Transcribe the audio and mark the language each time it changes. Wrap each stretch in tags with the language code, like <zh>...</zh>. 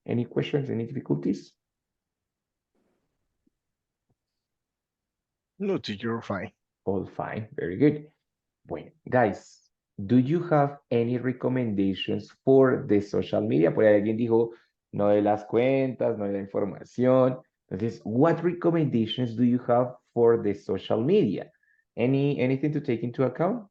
<en>Any questions, any difficulties? No, teacher, fine. All fine, very good.</en> <es>Bueno,</es> <en>guys, do you have any recommendations for the social media?</en> <es>Por ahí alguien dijo, no de las cuentas, no de la información. Entonces,</es> <en>what recommendations do you have for the social media? Anything to take into account?</en>